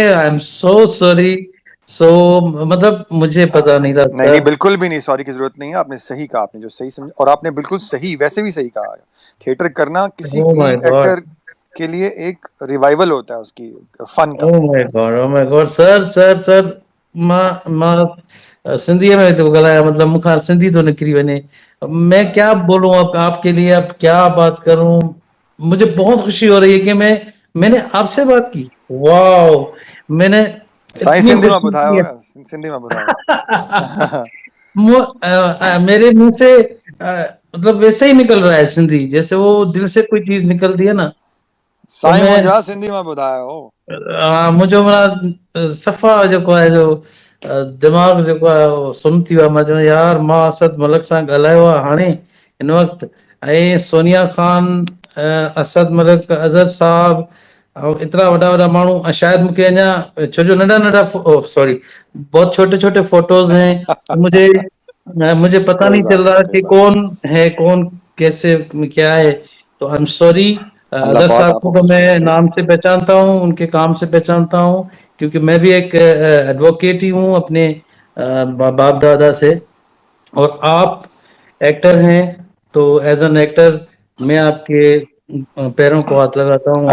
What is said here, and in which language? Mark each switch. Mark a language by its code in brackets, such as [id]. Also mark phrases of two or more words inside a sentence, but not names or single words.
[en] I am so sorry. [ur] سو مطلب مجھے پتا نہیں تھا نہیں سر. نہیں بالکل بھی نہیں, سوری کی ضرورت نہیں ہے. آپ نے صحیح کہا, آپ نے جو صحیح سمجھا, اور آپ نے بالکل صحیح ویسے بھی صحیح کہا. تھیٹر کرنا کسی [en] oh my god, [ur] ایکٹر کے لیے ایک ریوائول ہوتا ہے اس کی فن کا. [en] او my god, oh my god. [sd] سر मां सिंधीअ में थो ॻाल्हायां, मतिलबु मूंखां सिंधी थो निकिरी वञे. [ur] میں کیا بولوں آپ کے لیے, اب کیا بات کروں. مجھے بہت خوشی ہو رہی ہے کہ میں نے آپ سے بات کی. واو, میں نے سائیں اتنی سندھی میں خوشی ٻڌايو کی هو, سندھی میں ٻڌايو. میرے منہ سے مطلب ویسے ہی نکل رہا ہے سندھی, جیسے وہ دل سے کوئی چیز نکلتی ہے نا. تو سائیں میں [sd] منجا سندھی میں ॿڌايو هو. मुंहिंजो माना सफ़ा जेको आहे जो दिमाग़ जेको आहे उहो सुन थी वियो आहे. मां चवां यार, मां असद मलिक सां ॻाल्हायो आहे हाणे हिन वक़्तु, ऐं सोनिया खान, असद मलिक, अज़हर साहब, ऐं एतिरा वॾा वॾा माण्हू. शायदि मूंखे अञा छो जो नंढा नंढा सॉरी [ur] بہت چھوٹے چھوٹے فوٹوز ہیں، مجھے پتا کوئی نہیں چل بات نہیں, रहा کوئی کہ بات نہیں. کون ہے کون کیسے کیا ہے. تو [en] I am sorry. [ur] اللہ اظہر پاک صاحب آپ کو کو تو خوش میں رکھے. نام سے پہچانتا ہوں, ان کے کام سے پہچانتا ہوں, کیونکہ میں بھی ایک ایڈوکیٹ ہی ہوں اپنے باپ دادا سے. اور آپ ایکٹر ہیں, تو [en] as an actor [ur] میں آپ کے پیروں کو ہاتھ لگاتا ہوں,